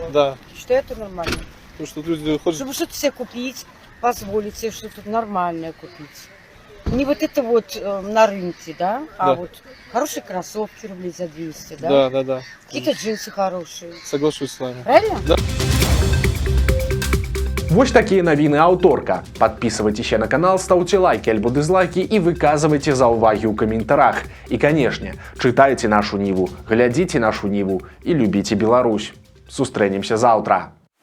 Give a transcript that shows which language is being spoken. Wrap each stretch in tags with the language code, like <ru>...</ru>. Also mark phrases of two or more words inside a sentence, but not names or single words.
<ru>Да. Считаю, это нормально. Потому что люди ходят... Чтобы что-то себе купить, позволить себе что-то нормальное купить. Не вот это вот на рынке, да? А Да. вот хорошие кроссовки рублей за 200, да? Да, да, да. Какие-то джинсы хорошие. Соглашусь с вами. Правильно? Да.</ru> <be>Вось такія навіны аўторка. Падпісывайцеся на канал, стаўце лайкі альбо дызлайкі і выказвайце заўвагі ў каментарах. І, канешне, чытайце нашу Ніву, глядзіце нашу Ніву і любіце Беларусь. Сустрэнемся заўтра.</be>